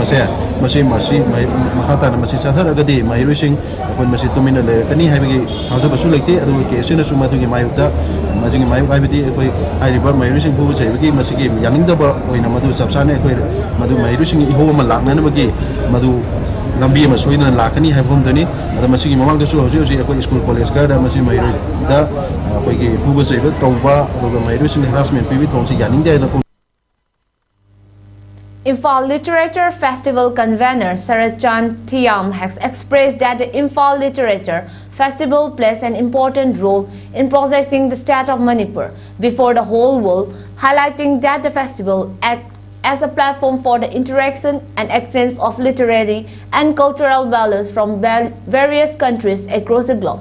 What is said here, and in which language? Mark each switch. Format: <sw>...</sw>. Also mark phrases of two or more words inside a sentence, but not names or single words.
<mni>ꯑꯁꯦ ꯃꯁꯤ ꯃꯈꯥ ꯇꯥꯅ ꯃꯁꯤ ꯆꯠꯊꯔꯒꯗꯤ ꯃꯍꯩꯔꯣꯏꯁꯤꯡ ꯑꯩꯈꯣꯏ ꯃꯁꯤ ꯇꯨꯃꯤꯟꯅ ꯂꯩꯔꯛꯀꯅꯤ ꯍꯥꯏꯕꯒꯤ ꯊꯥꯖꯕꯁꯨ ꯂꯩꯇꯦ ꯑꯗꯨꯒ ꯀꯦꯁꯁꯤꯅꯁꯨ ꯃꯗꯨꯒꯤ ꯃꯥꯌꯣꯛꯇ ꯃꯗꯨꯒꯤ ꯃꯥꯌꯣꯛ ꯍꯥꯏꯕꯗꯤ ꯑꯩꯈꯣꯏ ꯍꯥꯏꯔꯤꯕ ꯃꯍꯩꯔꯣꯏꯁꯤꯡ ꯐꯨꯕ ꯆꯩꯕꯒꯤ ꯃꯁꯤꯒꯤ ꯌꯥꯅꯤꯡꯗꯕ ꯑꯣꯏꯅ ꯃꯗꯨ ꯆꯞ ꯆꯥꯅ ꯑꯩꯈꯣꯏ ꯃꯗꯨ ꯃꯍꯩꯔꯣꯏꯁꯤꯡꯒꯤ ꯏꯍꯧ ꯑꯃ ꯂꯥꯛꯅꯅꯕꯒꯤ ꯃꯗꯨ ꯂꯝꯕꯤ ꯑꯃ ꯁꯣꯏꯗꯅ ꯂꯥꯛꯀꯅꯤ ꯍꯥꯏꯕ ꯃꯐꯝꯗꯅꯤ ꯑꯗ ꯃꯁꯤꯒꯤ ꯃꯃꯥꯡꯗꯁꯨ ꯍꯧꯖꯤꯛ ꯑꯩꯈꯣꯏ</mni> <en>school college</en> <mni>ꯈꯔꯗ ꯃꯁꯤ ꯃꯍꯩꯔꯣꯏꯗ ꯑꯩꯈꯣꯏꯒꯤ ꯐꯨꯕ ꯆꯩꯕ ꯇꯧꯕ ꯑꯗꯨꯒ ꯃꯍꯩꯔꯣꯏꯁꯤꯡꯗ ꯍꯔꯥꯁꯃꯦꯟ ꯄꯤꯕꯒꯤ ꯊꯧꯑꯣꯡꯁꯤ ꯌꯥꯅꯤꯡꯗꯦ ꯍꯥꯏꯅ</mni> <en>Imphal Literature Festival convener Sarachan Thiam has expressed that the Imphal Literature Festival plays an important role in projecting the state of Manipur before the whole world, highlighting that the festival acts as a platform for the interaction and exchange of literary and cultural values from various countries across the globe.</en>